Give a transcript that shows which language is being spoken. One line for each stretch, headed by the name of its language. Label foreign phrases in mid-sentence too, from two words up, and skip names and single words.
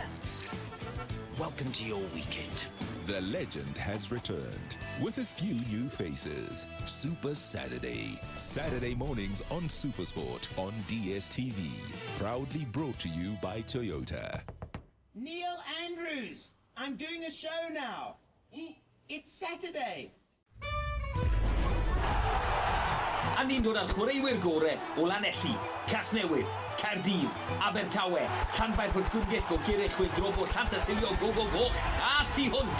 English: Welcome to your weekend. The legend has returned with a few new faces. Super Saturday. Saturday mornings on Supersport on DSTV. Proudly brought to you by Toyota. Neil Andrews, I'm doing a show now. It's Saturday.
Welsh: A ni'n dod â'r chwaraewyr gorau o Lanelli, Casnewydd, Caerdydd, Abertawe, Llanfair Pwllgwrgell, Gogerychwyn, Grobo, Llantysilio, Goch, a Thu Hwnt.